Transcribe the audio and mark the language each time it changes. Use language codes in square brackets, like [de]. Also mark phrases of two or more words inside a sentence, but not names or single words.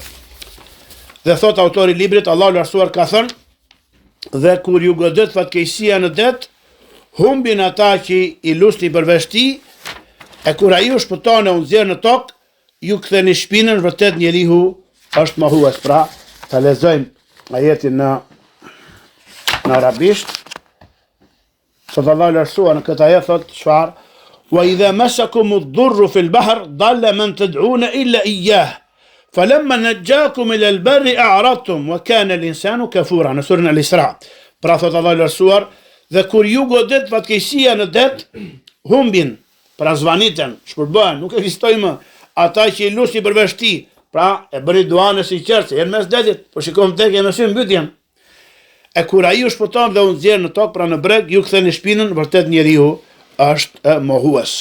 [sq] Dhe thot autori i librit, Allahu lartësuar ka thënë, dhe kur ju godet fatkeqësia në det, humbin ata që i lusni përveç tij, e kur ai u shpëton e u nxjerr në tokë, ju ktheni shpinën, vërtet njeriu është mohues. Pra, ta lexojmë ajetin në arabisht. Sot Allahu lartësuar në këtë ajet thot çfarë? [ar] وإذا مسكم الضر في البحر ضل من تدعون إلا إياه فلما نجاكم إلى البر أعرضتم وكان الإنسان كفورا. [sq] Në surën Al-Isra. Pra thot Allahu lartësuar, dhe kur ju godet fatkeqësia në det, humbin, pra zvaniten, shpërbëhen, nuk ekzistojnë më ata që i lusni përveç tij. Pra e bëri duan e sinqertë, janë mes detit, po shikojmë tek e mësim mbytjen. E kur ai u shpëton dhe u nxjerr në tokë, pra në breg, ju ktheni shpinën, vërtet njeriu është mohues.